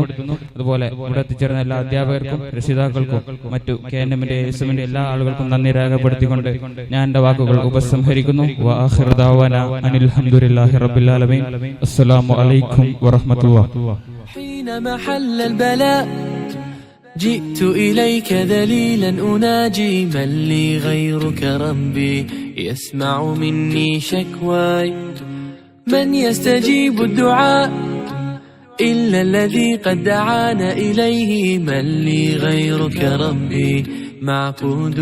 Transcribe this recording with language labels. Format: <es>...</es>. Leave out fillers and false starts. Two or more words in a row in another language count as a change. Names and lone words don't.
<ml>അതുപോലെ ഇവിടെ എത്തിച്ചേർന്ന എല്ലാ അധ്യാപകർക്കും രക്ഷിതാക്കൾക്കും മറ്റു KNM-ന്റെ ISM-ന്റെ എല്ലാ ആളുകൾക്കും നന്ദി രേഖപ്പെടുത്തിക്കൊണ്ട് ഞാൻ എന്റെ വാക്കുകൾ ഉപസംഹരിക്കുന്നു.</ml> <ar>وآخر دعوانا أن الحمد لله رب العالمين. السلام عليكم ورحمة الله. جئت إليك ذليلا أناجي من لي غيرك ربي يسمع مني شكواي من يستجيب الدعاء إلا الذي قد دعانا إليه من لي غيرك ربي معقود</ar>